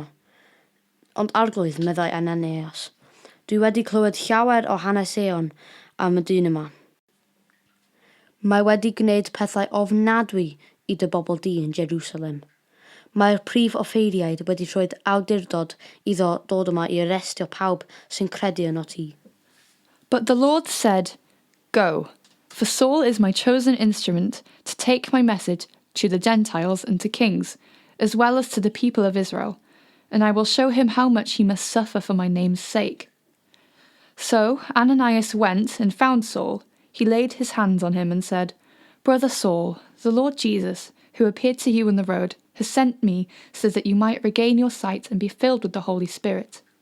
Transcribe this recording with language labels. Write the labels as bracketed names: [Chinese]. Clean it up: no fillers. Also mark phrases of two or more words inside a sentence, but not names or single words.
[Welsh] Ond arglwydd, meddai Ananias. Dwi wedi clywed llawer o hanesion am y dyn yma. Mae wedi gwneud pethau ofnadwy i dy bobl di yn Jerusalem. Mae'r prif offeiriaid wedi rhoi awdurdod iddo dod yma i arestio pawb sy'n credu yno ti. [English] But the Lord said, Go, for Saul is my chosen instrument to take my message to the Gentiles and to kings, as well as to the people of Israel, and I will show him how much he must suffer for my name's sake. So Ananias went and found Saul. He laid his hands on him and said, Brother Saul, the Lord Jesus, who appeared to you on the road, has sent me so that you might regain your sight and be filled with the Holy Spirit.